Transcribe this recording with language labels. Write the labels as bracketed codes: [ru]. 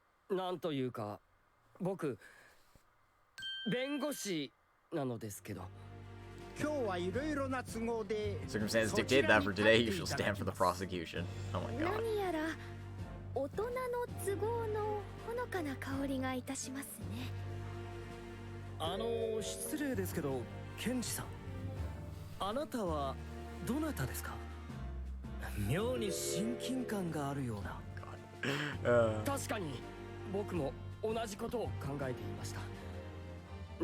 [ja] なんというか僕弁護士なのですけど。今日はいろいろな都合で。 [en] Circumstances dictate that for today you shall stand for the prosecution. Oh my god. [ja] 何やら大人の都合のほのかな香りがいたしますね。失礼ですけど、検事さん。あなたはどなたですか？妙に親近感があるような。確かに僕も同じことを考えていました。